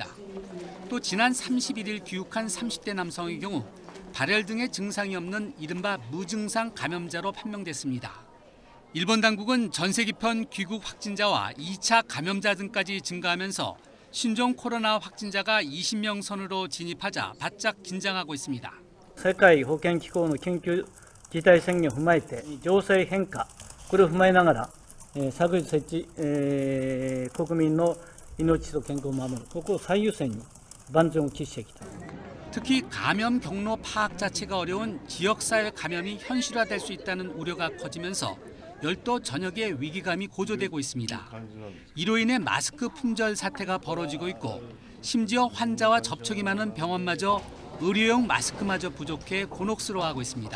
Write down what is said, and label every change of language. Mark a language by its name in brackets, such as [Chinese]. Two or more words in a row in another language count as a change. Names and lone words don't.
[Korean] 또 지난 31일 귀국한 30대 남성의 경우 발열 등의 증상이 없는 이른바 무증상 감염자로 판명됐습니다. 일본 당국은 전세기편 귀국 확진자와 2차 감염자 등까지 증가하면서 신종 코로나 확진자가 20명 선으로 진입하자 바짝 긴장하고 있습니다. [Japanese] 世界保健機構の緊急事態宣言を踏まえて情勢変化これを踏まえながら昨日設置国民の命と健康を守るここを最優先に万全を期していきたい. [Korean] 특히 감염 경로 파악 자체가 어려운 지역사회 감염이 현실화될 수 있다는 우려가 커지면서 열도 전역의 위기감이 고조되고 있습니다. 이로 인해 마스크 품절 사태가 벌어지고 있고 심지어 환자와 접촉이 많은 병원마저 의료용 마스크마저 부족해 곤혹스러워하고 있습니다.